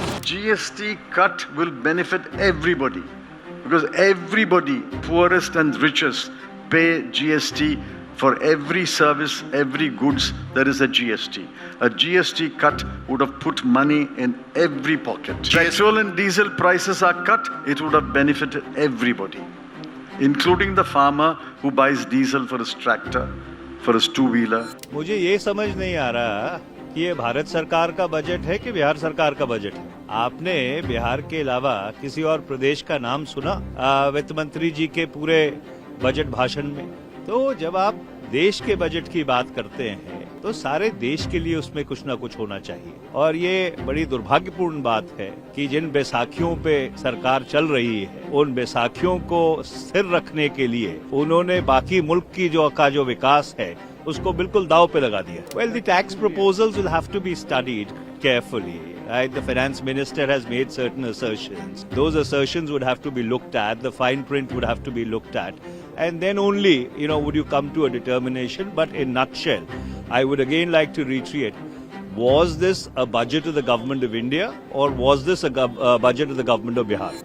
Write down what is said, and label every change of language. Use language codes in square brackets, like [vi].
[en] GST cut will benefit everybody because everybody, poorest and richest, pay GST for every service, every goods. There is a GST. A GST cut would have put money in every pocket. Petrol and diesel prices are cut. It would have benefited everybody, including the farmer who buys diesel for his tractor, for his two-wheeler. [hi] मुझे ये समझ नहीं आ रहा कि ये भारत सरकार का budget है कि बिहार सरकार का बजट है। आपने बिहार के अलावा किसी और प्रदेश का नाम सुना वित्त मंत्री जी के पूरे बजट भाषण में? तो जब आप देश के बजट की बात करते हैं तो सारे देश के लिए उसमें कुछ ना कुछ होना चाहिए। और ये बड़ी दुर्भाग्यपूर्ण बात है कि जिन बैसाखियों पे सरकार चल रही है उन बैसाखियों को स्थिर रखने के लिए उन्होंने बाकी मुल्क की जो विकास है उसको बिल्कुल दाव पे लगा दिया। [en] Well, the tax proposals will have to be studied carefully. Right? The finance minister has made certain assertions. Those assertions would have to be looked at. The fine print would have to be looked at. And then only, would you come to a determination. But in nutshell, I would again like to reiterate, was this a budget of the government of India or was this a budget of the government of Bihar?